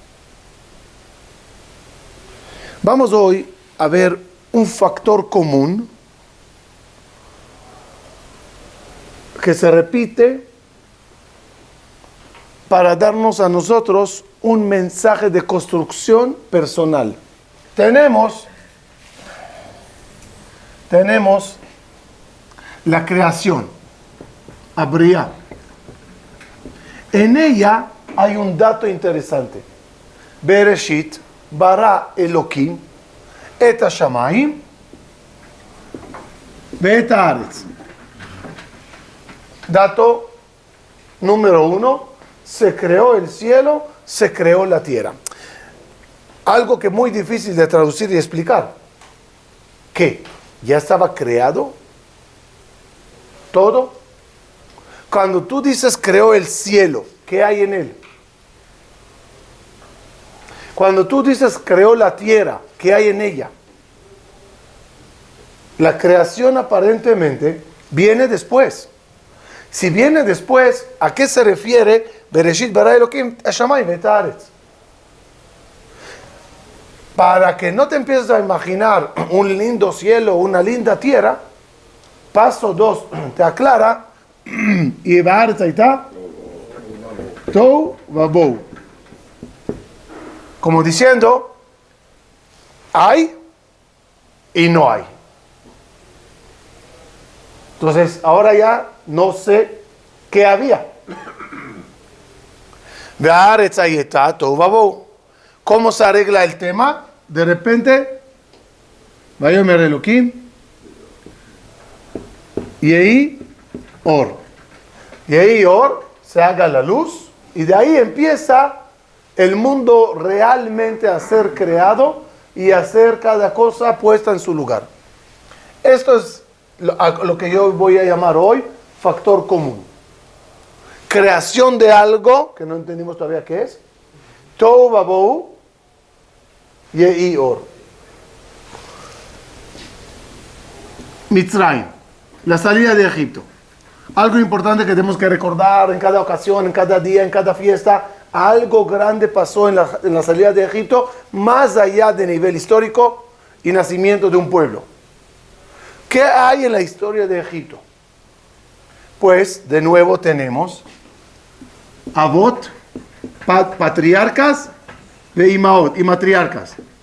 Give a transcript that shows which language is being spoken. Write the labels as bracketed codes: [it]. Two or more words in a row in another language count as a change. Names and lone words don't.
[es] Vamos hoy a ver un factor común que se repite para darnos a nosotros un mensaje de construcción personal. Tenemos la creación, Abriá. En ella hay un dato interesante. [he] בראשית ברא אלהים את השמים ואת הארץ. [es] Dato número 1, se creó el cielo, se creó la tierra. Algo que es muy difícil de traducir y explicar. ¿Qué? ¿Ya estaba creado todo? Cuando tú dices creó el cielo, ¿qué hay en él? Cuando tú dices creó la tierra, ¿qué hay en ella? La creación aparentemente viene después. Si viene después, ¿a qué se refiere? [he] בראשית ברא אלהים השמים ואת הארץ. [es] Para que no te empieces a imaginar un lindo cielo, una linda tierra, paso 2 te aclara, y [he] בארץ היתה תהו ובהו. [es] Como diciendo, hay y no hay. Entonces, ahora ya no sé qué había. [he] בארץ היתה תהו ובהו. [es] ¿Cómo se arregla el tema? De repente, [he] ויאמר אלהים יהי אור. יהי אור, [es] se haga la luz, y de ahí empieza el mundo realmente a ser creado y a ser cada cosa puesta en su lugar. Esto es lo que yo voy a llamar hoy factor común. Creación de algo, que no entendimos todavía qué es. [he] תהו ובהו יהי אור. [es] Mitzrayim, la salida de Egipto. Algo importante que tenemos que recordar en cada ocasión, en cada día, en cada fiesta. Algo grande pasó en la salida de Egipto, más allá de nivel histórico y nacimiento de un pueblo. ¿Qué hay en la historia de Egipto? Pues, de nuevo tenemos Avot, patriarcas, de Imaot, y matriarcas.